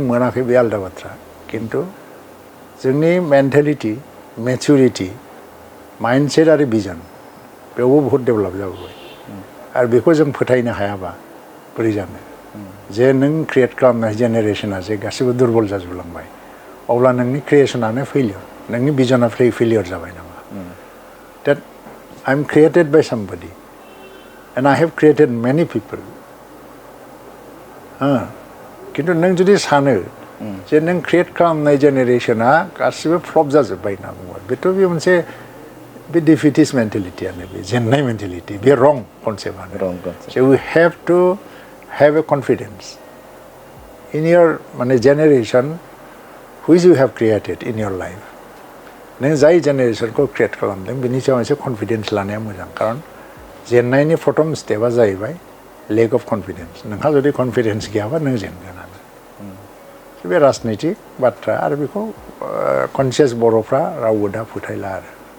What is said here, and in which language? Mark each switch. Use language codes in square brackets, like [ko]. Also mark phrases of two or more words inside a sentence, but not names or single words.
[brx] मोनाखै बे आलादा बाथ्रा खिन्थु जोंनि [en] mentality maturity mindset [brx] आरो भिजन बेयावबो बहुत डेभेलप जाबोबाय आरो बेखौ जों फोथायनो हायाबा बोरै जानो जे नों क्रिएट खालामनाय जेनेरेसना जे गासिबो दुर्बल जाजोबलांबाय अब्ला नोंनि क्रिएसनानो फेलियर नोंनि भिजना फेलियर जाबाय नामा [en] that I'm created by somebody and I have created many people [brx] खिन्थु नों जुदि सानो जे नों क्रिएट खालामनाय जेनेरेसना गासिबो फ्लप जाजोब्बाय होनना बुङो बेथ' बे मोनसे बे [en] defeatist mentality [brx] बे जेननाय मेन्टेलिटि बे रं कनसेप्टआनो [en] so we have to have a confidence in your माने generation which you have created in your life [brx] नों जाय जेनेरेसनखौ क्रिएट खालामदों बेनि सायाव एसे कनफिडेन्स लानाया मोजां खारन जेननायनि [en] first step [brx] जाहैबाय [en] lack of confidence [brx] नोंहा जुदि कनफिडेन्स गैयाबा नों जेनगोनानो बे राजनितिक बाथ्रा आरो बेखौ कनसियास बर'फ्रा रावबो दा फोथायला आरो